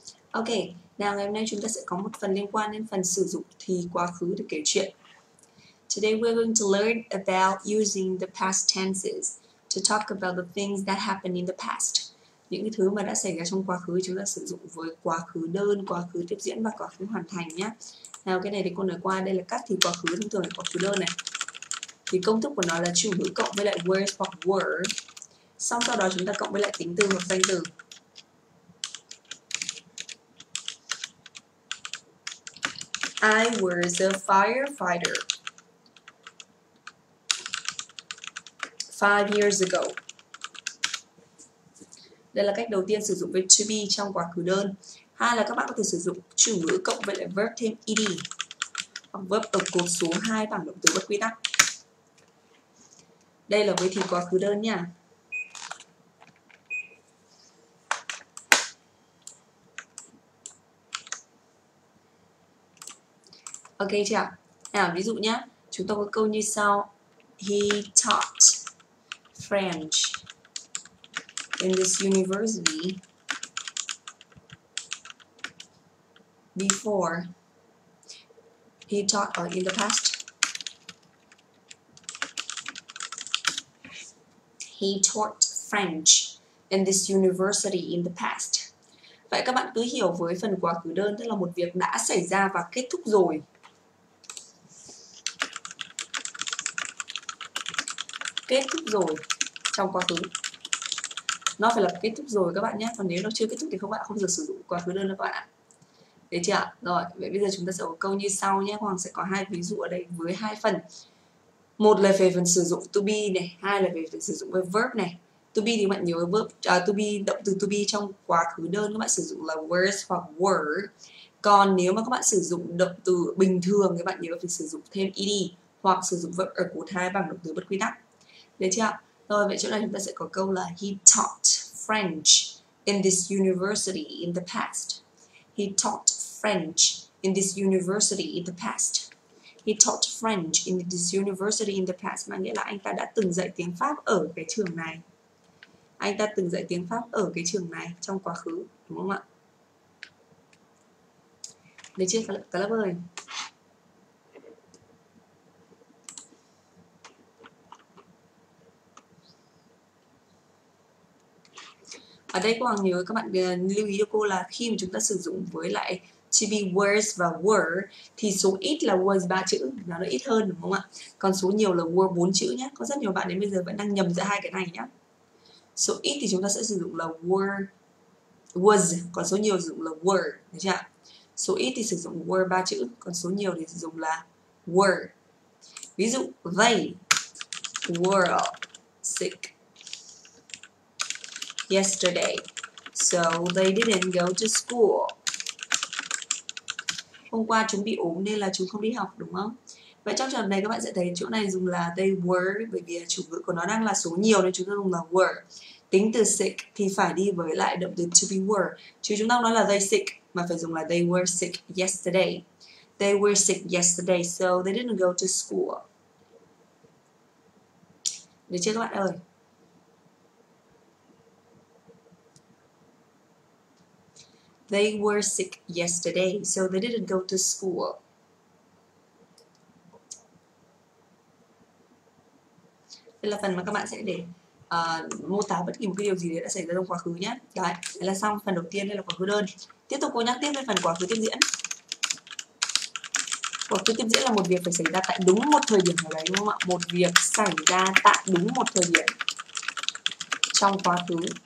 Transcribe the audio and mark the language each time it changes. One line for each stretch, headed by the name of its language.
Vietnamese: Ok, nào ngày hôm nay chúng ta sẽ có một phần liên quan đến phần sử dụng thì quá khứ để kể chuyện.
English: Today we're going to learn about using the past tenses to talk about the things that happened in the past.
Vietnamese: Những cái thứ mà đã xảy ra trong quá khứ chúng ta sử dụng với quá khứ đơn, quá khứ tiếp diễn và quá khứ hoàn thành nhé. Nào cái này thì cô nói qua, đây là các thì quá khứ thông thường là quá khứ đơn này. Thì công thức của nó là chủ ngữ cộng với lại was hoặc were. Xong sau đó chúng ta cộng với lại tính từ hoặc danh từ.
English: I was a firefighter 5 years ago.
Vietnamese: Đây là cách đầu tiên sử dụng với to be trong quá khứ đơn. Hai là các bạn có thể sử dụng chủ ngữ cộng với lại verb thêm ed hoặc verb ở cột số 2 bảng động từ bất quy tắc. Đây là với thì quá khứ đơn nha. Ok chưa ạ? Nào ví dụ nhé, chúng ta có câu như sau.
English: He taught French in this university before. He taught in the past. He taught French in this university in the past.
Vietnamese: Vậy các bạn cứ hiểu với phần quá khứ đơn, tức là một việc đã xảy ra và kết thúc rồi. Kết thúc rồi trong quá khứ. Nó phải là kết thúc rồi các bạn nhé. Còn nếu nó chưa kết thúc thì các bạn không được sử dụng quá khứ đơn đâu các bạn ạ. Được chưa ạ? Rồi, vậy bây giờ chúng ta sẽ có câu như sau nhé. Hoàng sẽ có hai ví dụ ở đây với hai phần. Một là về phần sử dụng to be này, hai là về phần sử dụng với verb này. To be thì các bạn nhớ verb to be, động từ to be trong quá khứ đơn các bạn sử dụng là was hoặc were. Còn nếu mà các bạn sử dụng động từ bình thường các bạn nhớ phải sử dụng thêm ed hoặc sử dụng verb ở cột 2 bằng động từ bất quy tắc. Được chưa? Rồi vậy chỗ này chúng ta sẽ có câu là
English: he taught French in this university in the past. He taught French in this university in the past. He taught French in this university in the past,
Vietnamese: mà nghĩa là anh ta đã từng dạy tiếng Pháp ở cái trường này. Anh ta từng dạy tiếng Pháp ở cái trường này trong quá khứ, đúng không ạ? Được chưa cả lớp ơi? Ở đây cô Hoàng nhớ các bạn lưu ý cho cô là khi mà chúng ta sử dụng với lại to be was và were thì số ít là was 3 chữ, nó ít hơn đúng không ạ? Còn số nhiều là were 4 chữ nhé. Có rất nhiều bạn đến bây giờ vẫn đang nhầm giữa hai cái này nhé. Số ít thì chúng ta sẽ sử dụng là was, còn số nhiều sử dụng là were, được chưa ạ? Số ít thì sử dụng were 3 chữ, còn số nhiều thì sử dụng là were. Ví dụ
English: they were sick yesterday, so they didn't go to school.
Vietnamese: Hôm qua chúng bị ốm nên là chúng không đi học, đúng không? Vậy trong trường hợp này các bạn sẽ thấy chỗ này dùng là they were, bởi vì chủ ngữ của nó đang là số nhiều nên chúng ta dùng là were. Tính từ sick thì phải đi với lại động từ to be were, chứ chúng ta không nói là
English: they sick
Vietnamese: mà phải dùng là
English: they were sick yesterday. They were sick yesterday, so they didn't go to school.
Vietnamese: Được chưa các bạn ơi?
English: They were sick yesterday, so they didn't go to school.
Vietnamese: Đây là phần mà các bạn sẽ để mô tả bất kỳ một cái điều gì đấy đã xảy ra trong quá khứ nhé. Đấy là xong phần đầu tiên, đây là quá khứ đơn. Tiếp tục cô nhắc tiếp về phần quá khứ tiếp diễn. Quá khứ tiếp diễn là một việc phải xảy ra tại đúng một thời điểm nào đấy, đúng không ạ? Một việc xảy ra tại đúng một thời điểm trong quá khứ.